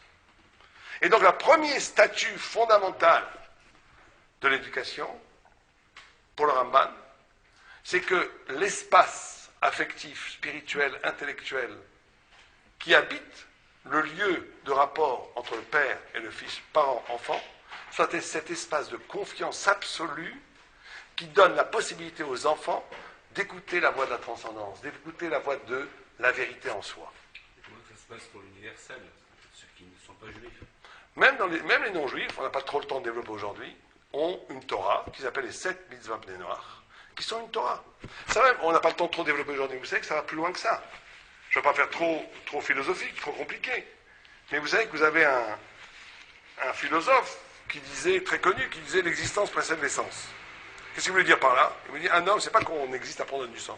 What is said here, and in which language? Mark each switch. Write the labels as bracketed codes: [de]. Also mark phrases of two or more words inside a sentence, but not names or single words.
[fr] Et donc, le premier statut fondamental de l'éducation, pour le Ramban, c'est que l'espace affectif, spirituel, intellectuel, qui habite le lieu de rapport entre le père et le fils, parent-enfant, soit cet espace de confiance absolue qui donne la possibilité aux enfants d'écouter la voix de la transcendance, d'écouter la voix de la vérité en soi. Et comment ça se passe pour l'universel, ceux qui ne sont pas juifs? Même les non-juifs, on n'a pas trop le temps de développer aujourd'hui, ont une Torah qui s'appelle les 7 [he] מצוות בני נח, [fr] qui sont une Torah. Ça même, on n'a pas le temps de trop développer aujourd'hui, vous savez que ça va plus loin que ça. Je ne vais pas faire trop philosophique, trop compliqué. Mais vous savez que vous avez un philosophe qui disait, très connu, qui disait l'existence précède l'essence. Qu'est-ce qu'il voulait dire par là? Il voulait dire, un homme, c'est pas qu'on existe à prendre du sens.